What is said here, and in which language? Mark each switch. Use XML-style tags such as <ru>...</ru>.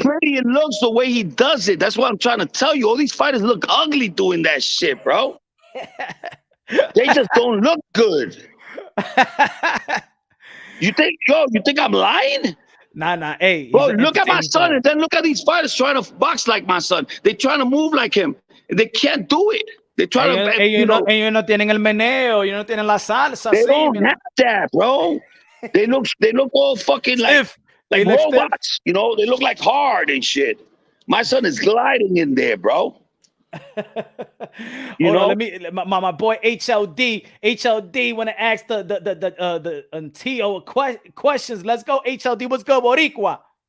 <en>Look how pretty it looks the way he does it. That's what I'm trying to tell you. All these fighters look ugly doing that shit, bro. They just don't look good. You think I'm lying? Nah. Hey, bro, look at my son, and then look at these fighters trying to box like my son. They're trying to move like him, and they can't do it. They're trying to.</en> <es>Ellos no tienen el meneo. Ellos no tienen la salsa.</es> <en>They don't have that, bro. They look all fucking like robots. They look like hard and shit. My son is gliding in there, bro. Let me my boy HLD want to ask the Tio questions. Let's go, HLD. What's good, Boricua?</en>